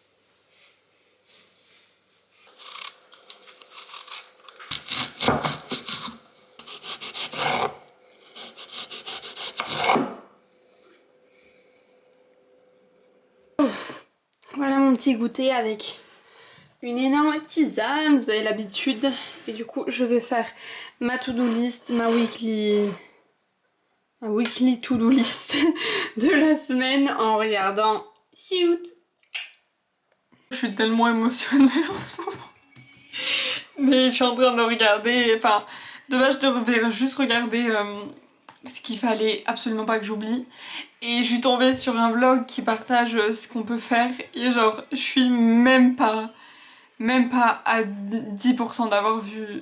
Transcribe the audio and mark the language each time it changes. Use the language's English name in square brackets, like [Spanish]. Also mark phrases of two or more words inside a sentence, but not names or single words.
[French] Voilà mon petit goûter avec une énorme tisane, vous avez l'habitude. Et du coup je vais faire ma [English] to-do list, [French] ma [English] weekly to-do list [French] de la semaine en regardant Shoot. Je suis tellement émotionnelle en ce moment. Mais je suis en train de regarder, enfin de base je devais juste regarder ce qu'il fallait absolument pas que j'oublie. Et je suis tombée sur un vlog qui partage ce qu'on peut faire et genre je suis même pas à 10% d'avoir vu